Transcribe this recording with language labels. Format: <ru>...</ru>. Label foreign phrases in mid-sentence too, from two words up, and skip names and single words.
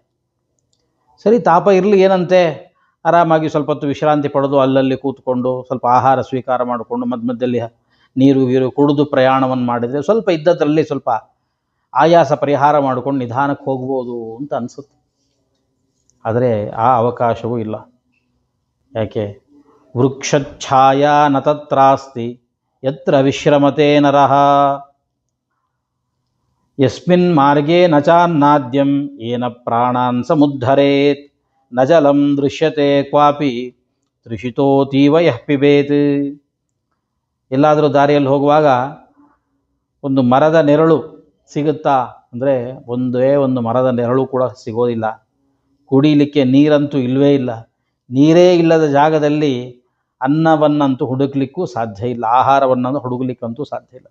<kn>ಸರಿ, ತಾಪ ಇರಲಿ, ಏನಂತೆ, ಆರಾಮಾಗಿ ಸ್ವಲ್ಪ ಹೊತ್ತು ವಿಶ್ರಾಂತಿ ಪಡೆದು ಅಲ್ಲಲ್ಲಿ ಕೂತ್ಕೊಂಡು ಸ್ವಲ್ಪ ಆಹಾರ ಸ್ವೀಕಾರ ಮಾಡಿಕೊಂಡು ಮಧ್ಯದಲ್ಲಿ ನೀರು ಕುಡಿದು ಪ್ರಯಾಣವನ್ನು ಮಾಡಿದರೆ ಸ್ವಲ್ಪ ಇದ್ದದ್ರಲ್ಲಿ ಸ್ವಲ್ಪ ಆಯಾಸ ಪರಿಹಾರ ಮಾಡಿಕೊಂಡು ನಿಧಾನಕ್ಕೆ ಹೋಗ್ಬೋದು ಅಂತ ಅನಿಸುತ್ತೆ. ಆದರೆ ಆ ಅವಕಾಶವೂ ಇಲ್ಲ. ಯಾಕೆ?</kn> <sa>ವೃಕ್ಷಛಾಯಾ ನ ತತ್ರಾಸ್ತಿ ಯತ್ರ ವಿಶ್ರಮತೆ ನರಃ ಯಸ್ಮಿನ್ ಮಾರ್ಗೇ ನ ಚಾನ್ನಾದ್ಯಂ ಏನ ಪ್ರಾಣಾನ್ ಸಮುದ್ಧರೇತ್ ನ ಜಲಂ ದೃಶ್ಯತೆ ಕ್ವಾಪಿ ತೃಷಿತೋತೀವ ಯಃ ಪಿಬೇತ್.</sa> <kn>ಎಲ್ಲಾದರೂ ದಾರಿಯಲ್ಲಿ ಹೋಗುವಾಗ ಒಂದು ಮರದ ನೆರಳು ಸಿಗುತ್ತಾ ಅಂದರೆ ಒಂದೇ ಒಂದು ಮರದ ನೆರಳು ಕೂಡ ಸಿಗೋದಿಲ್ಲ. ಕುಡಿಯಲಿಕ್ಕೆ ನೀರಂತೂ ಇಲ್ಲವೇ ಇಲ್ಲ. ನೀರೇ ಇಲ್ಲದ ಜಾಗದಲ್ಲಿ ಅನ್ನವನ್ನಂತೂ ಹುಡುಕ್ಲಿಕ್ಕೂ ಸಾಧ್ಯ ಇಲ್ಲ, ಆಹಾರವನ್ನಂತೂ ಹುಡುಕ್ಲಿಕ್ಕಂತೂ ಸಾಧ್ಯ ಇಲ್ಲ.</kn>